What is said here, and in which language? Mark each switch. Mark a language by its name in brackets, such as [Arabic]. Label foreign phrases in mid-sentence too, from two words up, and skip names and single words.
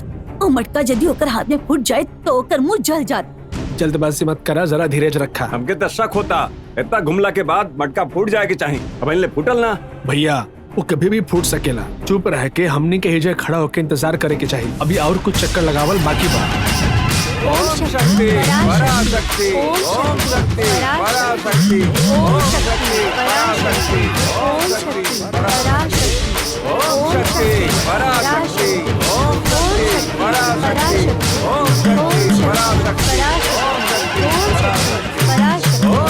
[Bhojpuri] ओ मटका यदि ओकर हाथ में फूट जाए तो ओकर मुंह जल जात। जल्दबाजी मत करा, जरा धीरज रखा। हमके तो शक होता इतना घुमला के बाद मटका फूट जाए के चाहिए। अब इनले फूटल ना। भैया वो कभी भी फूट सकेला। चुप रह के हमनी के हिजे खड़ा होके इंतजार करे के चाहिए। अभी और कुछ चक्कर लगावल बाकी बा। [Sanskrit] ओम शक्ति पराशक्ति ओम शक्ति पराशक्ति ओम शक्ति पराशक्ति ओम शक्ति पराशक्ति ओम शक्ति पराशक्ति ओम शक्ति पराशक्ति ओम शक्ति पराशक्ति ओम